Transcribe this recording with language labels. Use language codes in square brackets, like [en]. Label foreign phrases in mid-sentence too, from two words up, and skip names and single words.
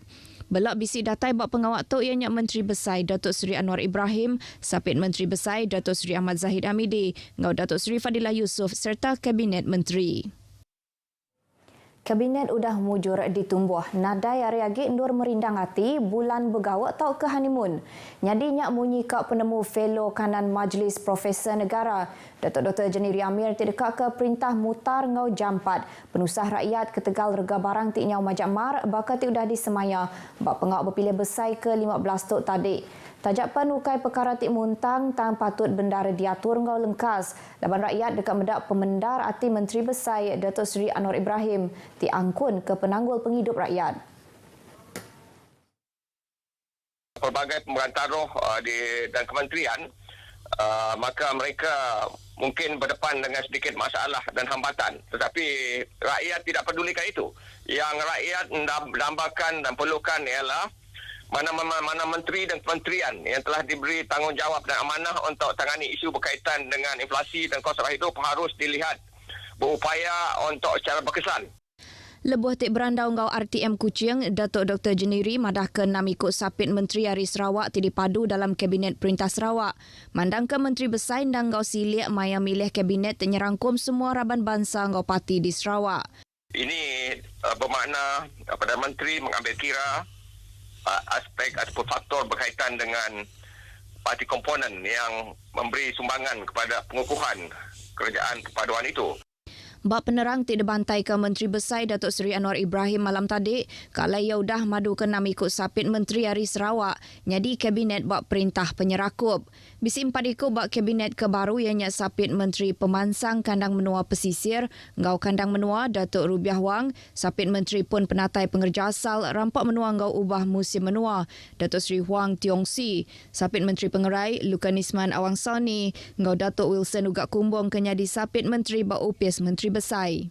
[iba] Belak bisi datai bak pengawak tok ianya Menteri Besai Datuk Seri Anwar Ibrahim, sapit Menteri Besai Datuk Seri Ahmad Zahid Hamidi ngau Datuk Seri Fadilah Yusof serta Kabinet Menteri. Kabinet udah mujur ditumbuh. Nadai hari agi nur merindang hati bulan bergawak tau ke honeymoon. Nyadi nyak munyi kak penemu fellow kanan Majlis Profesor Negara. Datuk Dr. Jeniri Amir tidak ke perintah mutar ngau jampat. Penusah rakyat ke Tegal Rega Barang tik nyau Majak Mar bakal udah disemaya. Bak pengawak berpilih besai ke 15 tok tadi. Tajak penukai perkara tik muntang tang patut bendara diatur ngau lengkas. Laban rakyat dekat medak pemendar ati Menteri Besai Datuk Seri Anwar Ibrahim diangkun ke penanggul penghidup rakyat. [ms] Pelbagai pemberantaruh dan kementerian, maka mereka mungkin berdepan dengan sedikit masalah dan hambatan. Tetapi rakyat tidak pedulikan itu. Yang rakyat dambakan dan perlukan ialah mana menteri dan kementerian yang telah diberi tanggungjawab dan amanah untuk tangani isu berkaitan dengan inflasi dan kos hidup harus dilihat berupaya untuk secara berkesan. [iba] Lebuh tik berandau ngau RTM Kuching, Datuk Dr. Jeniri madah ke 6 ikut sapit Menteri Hari Sarawak tidak dipadu dalam Kabinet Perintah Sarawak. Mandang ke Menteri Besar dan ngau silik maya milih Kabinet nyerangkum semua raban bangsa ngau parti di Sarawak. [ms] Ini bermakna Perdana Menteri mengambil kira aspek ataupun faktor berkaitan dengan parti komponen yang memberi sumbangan kepada pengukuhan kerajaan perpaduan itu. [iba] Bak penerang tidak bantai ke Menteri Besar Datuk Seri Anwar Ibrahim malam tadi, kalau ia dah madu ke 6 ikut sapit Menteri Hari Sarawak, nyadi Kabinet bak perintah penyerakup. Bisi 4 ikut bak Kabinet kebaru ianya sapit Menteri Pemansang Kandang Menua Pesisir, ngau Kandang Menua Datuk Rubiah Wang, sapit Menteri pun penatai pengerja asal Rampak Menua ngau ubah musim menua, Datuk Seri Huang Tiong Si, sapit Menteri pengerai Lukanisman Awang Soni, ngau Datuk Wilson Ugak Kumbung kenyadi sapit Menteri bak upis Menteri Besai.